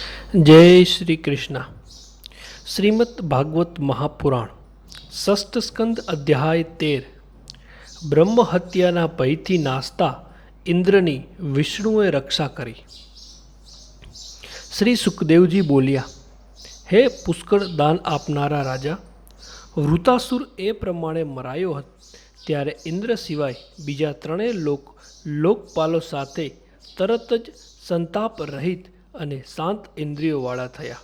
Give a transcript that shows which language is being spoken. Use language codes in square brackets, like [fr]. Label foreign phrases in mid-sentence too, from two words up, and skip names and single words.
[gu] જય શ્રી કૃષ્ણ। શ્રીમદ્ ભાગવત મહાપુરાણ ષષ્ઠ સ્કંદ અધ્યાય 13। બ્રહ્મ હત્યાના ભયથી નાસતા इंद्રની વિષ્ણુએ રક્ષા કરી। શ્રી સુખદેવજી બોલ્યા, હે પુષ્કળ દાન આપનારા રાજા, વૃતાસુર એ પ્રમાણે મરાયો હતો ત્યારે ઇન્દ્ર સિવાય બીજા ત્રણેય લોકપાલો સાથે તરત જ સંતાપ રહિત અને શાંત ઇન્દ્રિયોવાળા થયા।